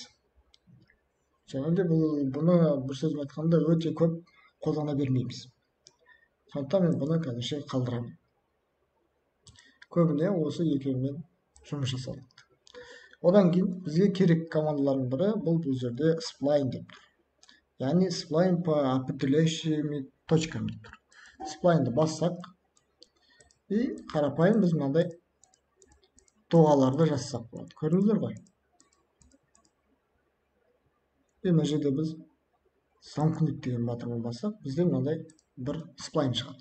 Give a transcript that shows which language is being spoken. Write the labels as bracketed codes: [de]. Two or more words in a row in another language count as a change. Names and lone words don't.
[kk] Және де бұны бір сөзбен айтқанда өте көп қолдана бермейміз. Сондықтан мен бұны қазірше қалдырамын. Көбіне осы екеуімен жұмыс жасалады. Одан кейін бізге керек командалардың бірі бұл жерде spline деп тұр. [ru] Яғни spline по определяющими точками тұр. [kk] Сплайнды бассақ, и қарапайым біз мынандай доғаларды жасасақ болады. Көрдіңіздер ғой? И мына жерде біз замкнут деген батырмен бассақ, бізде мынандай бір сплайн шығады.